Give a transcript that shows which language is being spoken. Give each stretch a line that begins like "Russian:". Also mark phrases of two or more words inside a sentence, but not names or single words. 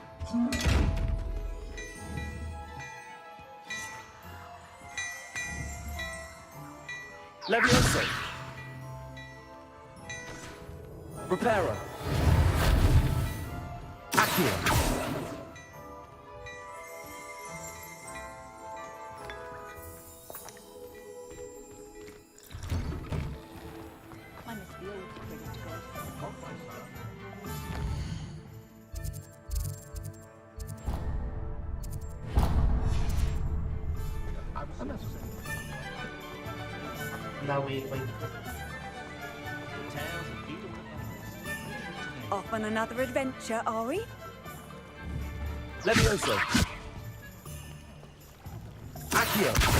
English: Leviosa. Reparo. Accio. I must be all ready to go. Now wait. Off on another adventure, are we? Leviosa. Accio.